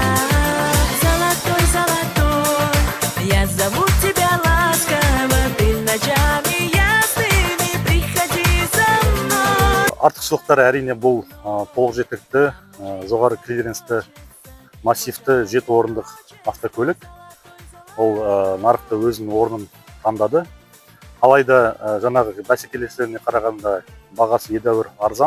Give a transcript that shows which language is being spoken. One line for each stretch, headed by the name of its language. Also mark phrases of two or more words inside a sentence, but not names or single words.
Russian: Золотой, я зову тебя ласково, ты ночами ясными приходи за мной.
Kazakh: Артықшылықтары әрине бұл толық жеткілікті, жоғары клиренсті, массивті 7 орындық автокөлік. Ол нарықта өзінің орнын таңдады. Алайда жаңағы бәсекелестеріне қарағанда бағасы едәуір арзан.